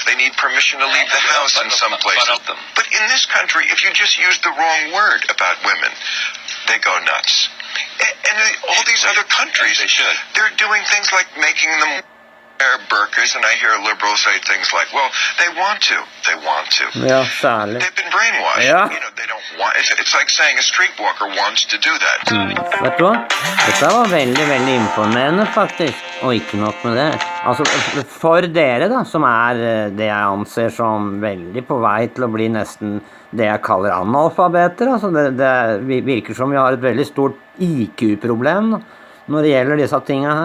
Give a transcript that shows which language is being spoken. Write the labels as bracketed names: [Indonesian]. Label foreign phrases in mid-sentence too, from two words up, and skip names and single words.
[English] They need permission to leave the house in some places. But in this country, if you just use the wrong word about women, they go nuts. And all these other countries, they're doing things like making them wear burqas, and I hear liberals say things like, well, they want to. [Norwegian] Ja, særlig. [English] They've been brainwashed. [Norwegian] Ja. [English] You know, they don't want, it's like saying a streetwalker wants to do that. [Norwegian] Vet du hva? Dette var veldig, veldig imponerende faktisk, og ikke nok med det. Altså, for dere da, som det jeg anser som veldig på vei til å bli nesten det jeg kaller analfabeter, altså det virker som vi har et veldig stort IQ-problem da, når det gjelder disse tingene her.